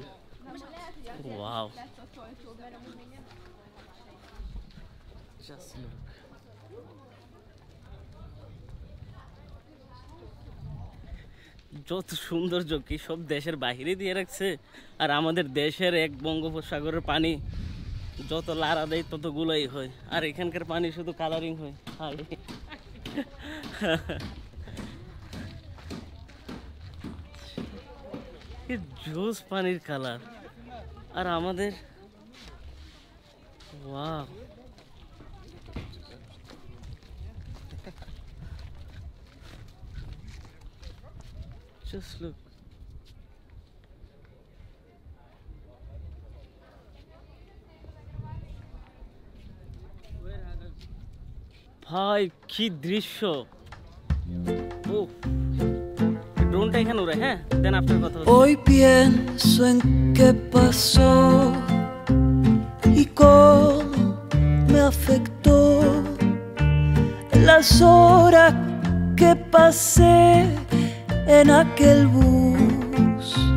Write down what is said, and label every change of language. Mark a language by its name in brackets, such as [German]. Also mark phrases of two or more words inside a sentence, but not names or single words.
[Bangla] ওয়াও, যত সৌন্দর্য কি সব দেশের বাইরে দিয়ে রাখছে, আর আমাদের দেশের এক বঙ্গোপসাগরের পানি যত লাড়া দেয় ততগুলোই হয়, আর এখানকার পানি শুধু কালারিং হয়। জোস পানির কালার, আর আমাদের ওয়াও, [English] just look. [Bangla] ভাই কি দৃশ্য! ও ড্রোনটা এখানে উড়ে। হ্যাঁ, দেন আপনার কথা। [Spanish] Hoy pienso en qué pasó y cómo me afectó las horas que pasé en aquel bus.